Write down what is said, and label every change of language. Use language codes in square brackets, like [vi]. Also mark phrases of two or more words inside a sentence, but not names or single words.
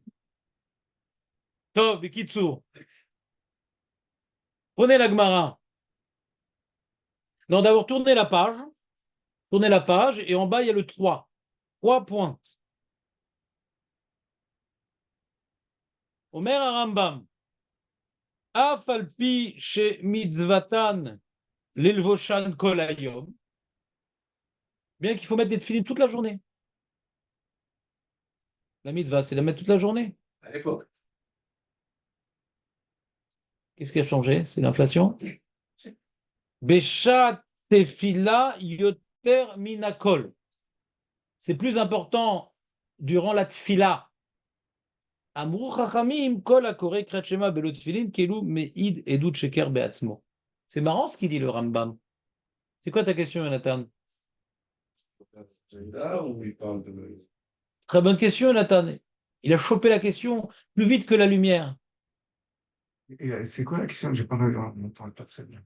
[fr] Top, Bikitsu. Prenez la Gemara. Non, d'abord, tournez la page. Tournez la page et en bas, il y a le 3. 3 points. [he] אומר הרמב"ם, אף על פי שמצוותן ללובשן כל היום, [fr] bien qu'il faut mettre des tefilines toute la journée. La mitzvah, c'est la mettre toute la journée. À l'époque. Qu'est-ce qui a changé? C'est l'inflation. [he] בשעת תפילה יותר מן הכל. [fr] C'est plus important durant la tefila. [he] אמרו חכמים כל הקורא קריאת שמע בלא תפילין כאילו מעיד עדות שקר בעצמו. [fr] C'est marrant ce qu'il dit le Rambam. C'est quoi ta question, Jonathan? Là où il parle de. Très bonne question, Jonathan. Il a chopé la question plus vite que la lumière. Et c'est quoi la question? J'ai pas, on n'entend pas très bien.